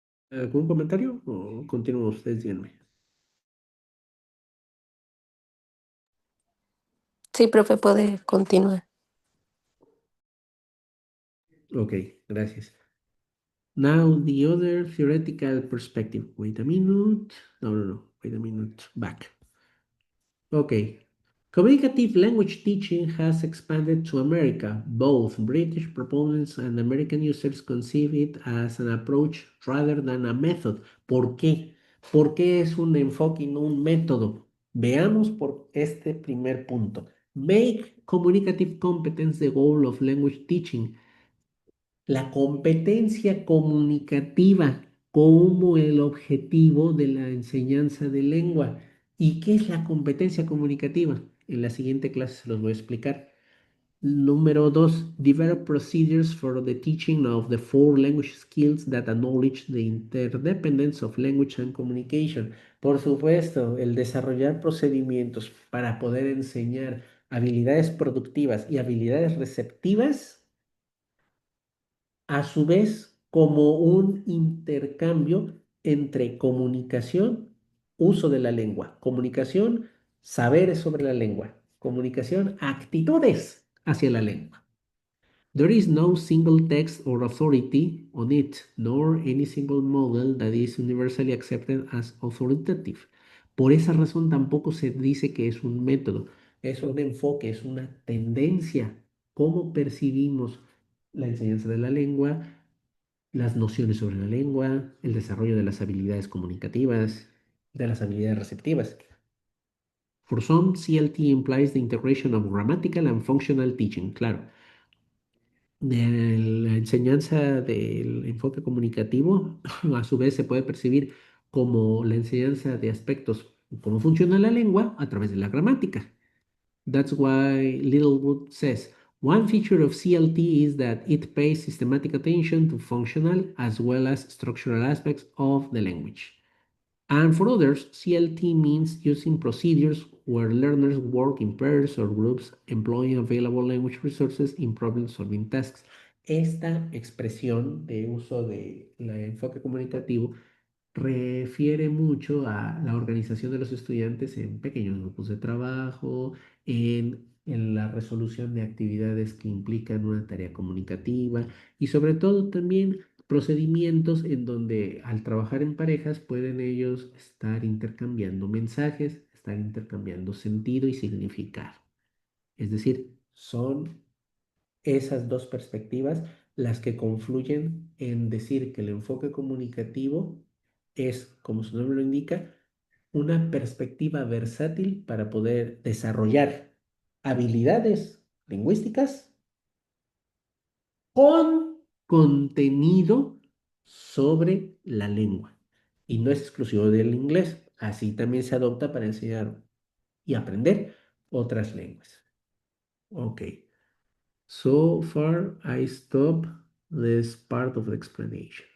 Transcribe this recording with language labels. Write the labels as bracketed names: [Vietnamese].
[Spanish] ¿Algún comentario o continúan ustedes? Díganme. Sí, profe, puede continuar. Ok, gracias. [English] Now the other theoretical perspective. Wait a minute. No. Wait a minute. Back. Okay. Communicative language teaching has expanded to America. Both British proponents and American users conceive it as an approach rather than a method. [Spanish] ¿Por qué? ¿Por qué es un enfoque y no un método? Veamos por este primer punto. [English] Make communicative competence the goal of language teaching. [Spanish] La competencia comunicativa como el objetivo de la enseñanza de lengua. ¿Y qué es la competencia comunicativa? En la siguiente clase se los voy a explicar. Número 2, [English] develop procedures for the teaching of the four language skills that acknowledge the interdependence of language and communication. [Spanish] Por supuesto, el desarrollar procedimientos para poder enseñar habilidades productivas y habilidades receptivas a su vez como un intercambio entre comunicación, uso de la lengua, comunicación, saberes sobre la lengua, comunicación, actitudes hacia la lengua. [English] There is no single text or authority on it, nor any single model that is universally accepted as authoritative. [Spanish] Por esa razón tampoco se dice que es un método, es un enfoque, es una tendencia. ¿Cómo percibimos la enseñanza de la lengua, las nociones sobre la lengua, el desarrollo de las habilidades comunicativas, de las habilidades receptivas? [English] For some, CLT implies the integration of grammatical and functional teaching, claro. [Spanish] De la enseñanza del enfoque comunicativo, a su vez se puede percibir como la enseñanza de aspectos, cómo funciona la lengua a través de la gramática. [English] That's why Littlewood says, one feature of CLT is that it pays systematic attention to functional as well as structural aspects of the language. And for others, CLT means using procedures where learners work in pairs or groups, employing available language resources in problem-solving tasks. [Spanish] Esta expresión de uso del enfoque comunicativo refiere mucho a la organización de los estudiantes en pequeños grupos de trabajo, en la resolución de actividades que implican una tarea comunicativa y sobre todo también procedimientos en donde al trabajar en parejas pueden ellos estar intercambiando mensajes, estar intercambiando sentido y significado. Es decir, son esas dos perspectivas las que confluyen en decir que el enfoque comunicativo es, como su nombre lo indica, una perspectiva versátil para poder desarrollar habilidades lingüísticas con contenido sobre la lengua. Y no es exclusivo del inglés, así también se adopta para enseñar y aprender otras lenguas. [English] Ok. So far, I stop this part of the explanation.